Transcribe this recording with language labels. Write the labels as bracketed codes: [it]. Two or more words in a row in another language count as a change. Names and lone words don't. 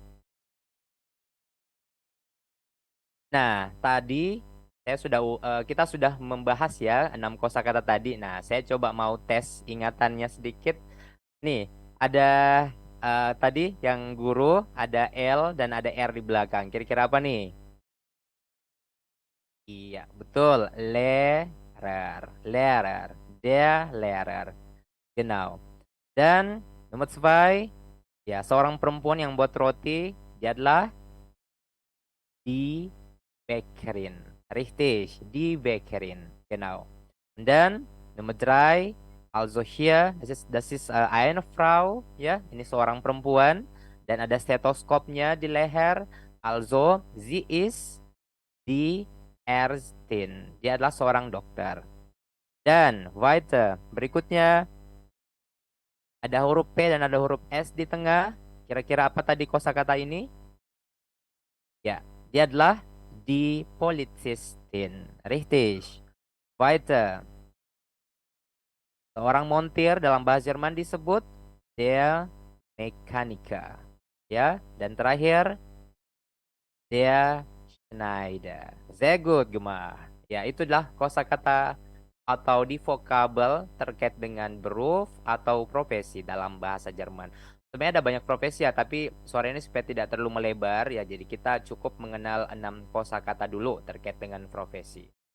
[id] Nah, tadi kita sudah membahas ya 6 kosakata tadi. Nah, saya coba mau tes ingatannya sedikit. Nih, ada tadi yang guru, ada L dan ada R di belakang. Kira-kira apa nih? Iya, betul. [de] Lehrer, Lehrer, der Lehrer. Genau. [id] Dan nomor 2, ya seorang perempuan yang buat roti, dia adalah [de] die Bäckerin. Richtig, die Bäckerin. Genau. Und dann Nummer 3, also hier, das ist eine Frau, [id] ya, ini seorang perempuan dan ada stetoskopnya di leher. [de] Also, sie ist die Ärztin. [id] Dia adalah seorang dokter. Dan weiter, berikutnya ada huruf P dan ada huruf S di tengah. Kira-kira apa tadi kosakata ini? Ya, dia adalah [de] die Polizistin. Richtig. [id] Weiter. Seorang montir dalam bahasa Jerman disebut [de] der Mechaniker. [id] Ya, dan terakhir [de] der Schneider. Sehr gut, Gemah. [id] Ya, itu adalah kosakata atau di vokabel terkait dengan beruf atau profesi dalam bahasa Jerman. Sebenarnya ada banyak profesi ya, tapi sore ini supaya tidak terlalu melebar ya, jadi kita cukup mengenal 6 kosakata dulu terkait dengan profesi.